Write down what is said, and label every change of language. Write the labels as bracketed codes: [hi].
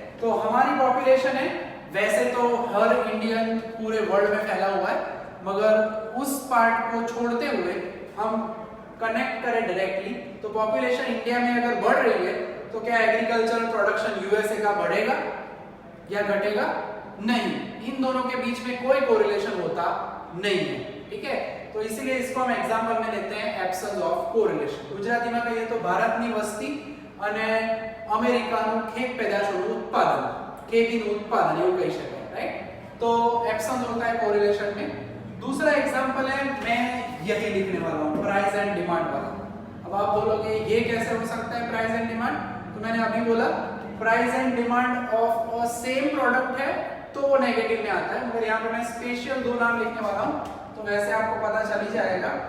[hi] तो हमारी पॉपुलेशन है, वैसे तो हर इंडियन पूरे वर्ल्ड में फैला हुआ है, मगर उस पार्ट को छोड़ते हुए हम कनेक्ट करें डायरेक्टली तो पॉपुलेशन इंडिया में अगर बढ़ रही है तो क्या एग्रीकल्चरल प्रोडक्शन यूएसए का बढ़ेगा या घटेगा? नहीं, इन दोनों के बीच में कोई कोरिलेशन होता नहीं है, ठीक है। तो इसीलिए इसको हम एग्जांपल में लेते हैं एब्सेंस ऑफ कोरिलेशन। गुजराती में कहिए तो [gu] भारतनी वस्ती અને અમેરિકાનું ખેત પેદાશોનું ઉત્પાદન, ખેતીનું ઉત્પાદન એવું કહી શકાય, રાઈટ। [hi] तो एब्सेंस होता है कोरिलेशन में। दूसरा एग्जांपल है, मैं यही लिखने वाला हूँ, प्राइस एंड डिमांड वाला। अब आप बोलोगे ये कैसे हो सकता है प्राइस एंड डिमांड, तो मैंने अभी बोला price and demand of a same product है तो वो नेगेटिव में आता है, मगर यहाँ पे मैं स्पेशल दो नाम लिखने वाला हूँ तो वैसे आपको पता चल ही जाएगा।